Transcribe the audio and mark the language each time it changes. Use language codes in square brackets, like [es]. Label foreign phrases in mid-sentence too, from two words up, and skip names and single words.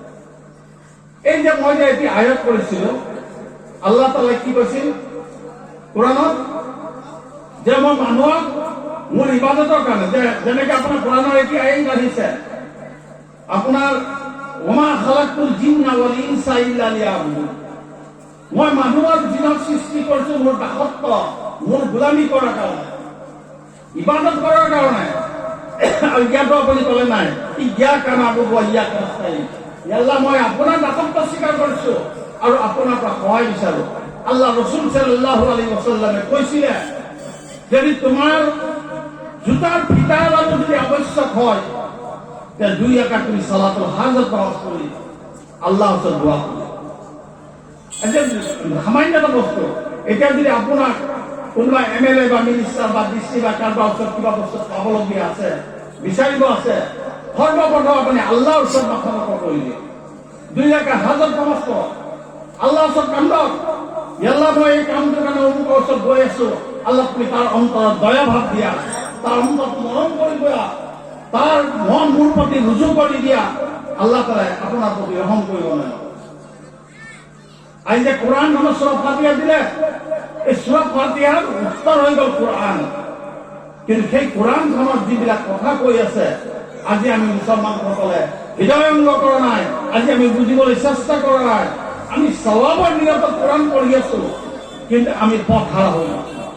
[as] এই যে মই যে এতিয়া আয়াত কৰিছিলো, আল্লাহ তাআলা কি কৈছিল কোরআনত? যে মই মানুহক মোৰ ইবাদতৰ কাৰণে, যেনেকে আপোনাৰ কোরআনৰ এতিয়া আইন আহিছে, আপোনাৰ [ar] وما خلقت الجن والإنس إلا ليعبدون. [as] মই মানুহৰ জিনক সৃষ্টি কৰিছো মোৰ দাসত্ব, মোৰ গোলামী কৰাৰ কাৰণে, ইবাদত কৰাৰ কাৰণে। আৰু ইয়াতো আপুনি ক'লে নাই [ar] إياك نعبد وإياك نستعين. يا الله, [as] মই আপোনাৰ দাসত্ব স্বীকাৰ কৰিছো আৰু আপোনাৰ পৰা সহায় বিচাৰো। আল্লাহ ৰসুল [ar] صلى الله عليه وسلم [as] কৈছিলে, যদি তোমাৰ জোতাৰ ফিটা এডালো যদি আৱশ্যক হয়, তে 2 রাকাত তুমি [ar] صلاة الحاجة [as] নামাজ পঢ়ি আল্লাহৰ ওচৰত দোৱা কৰিবা। এতিয়া সামান্য এটা বস্তু, এতিয়া যদি আপোনাক কোনোবা MLA বা মিনিষ্টাৰ বা ডিচি বা কাৰোবাৰ ওচৰত কিবা বস্তু পাবলগীয়া আছে, বিচাৰিব আছে, সৰ্বপ্ৰথম আপুনি আল্লাহৰ ওচৰত মাথা নমা কৰি দিয়ে, 2 রাকাত হাজত নামাজ পঢ়ক, আল্লাহৰ ওচৰত কান্দক। আল্লাহ, মই এই কামটোৰ কাৰণে অমুকৰ ওচৰত গৈ আছো, আল্লাহ তুমি তাৰ অন্তৰত দয়া ভাৱ দিয়া, তাৰ অন্তৰত মৰম কৰি দিয়া, তাৰ মন মোৰ প্ৰতি ৰুজু কৰি দিয়া। আল্লাহ তাআলাই আপোনাৰ প্ৰতি ৰহম কৰিব নাই। আজি যে কোরআন নামৰ সূরা ফাতিহা দিলে, এই সূরা ফাতিহাৰ উত্তৰ হৈ গ'ল কোরআন। কিন্তু সেই কোরআনখনত যিবিলাক কথা কৈ আছে, আজি আমি মুছলমানসকলে হৃদয়ংগ কৰা নাই, আজি আমি বুজিবলৈ চেষ্টা কৰা নাই। আমি সওয়াবৰ নিয়তত কোরআন পঢ়ি আছো, কিন্তু আমি পথ হাৰা হৈ আছো।